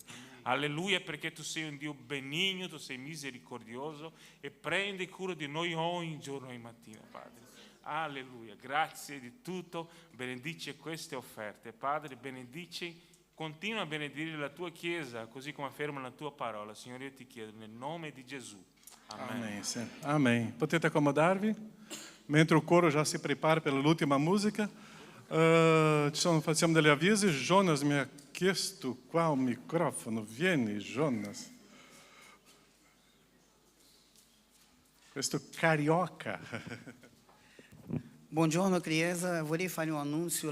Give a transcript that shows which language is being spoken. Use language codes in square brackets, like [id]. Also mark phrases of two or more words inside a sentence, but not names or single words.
[it] Alleluia, perché tu sei un Dio benigno, tu sei misericordioso e prendi cura di noi ogni giorno e mattina, Padre. Alleluia, grazie di tutto, benedici queste offerte. Padre, benedici, continua a benedire la tua Chiesa, così come afferma la tua parola. Signore, io ti chiedo nel nome di Gesù. Amen. [pt] Amém, sim. Amém. [it] Potete accomodarvi? Mentre [pt] o coro já se prepara pela última música, [it] facciamo degli avvisi. Jonas mi ha chiesto qua un microfono. Vieni, Jonas. Questo carioca. Buongiorno Chiesa, vorrei fare un annuncio.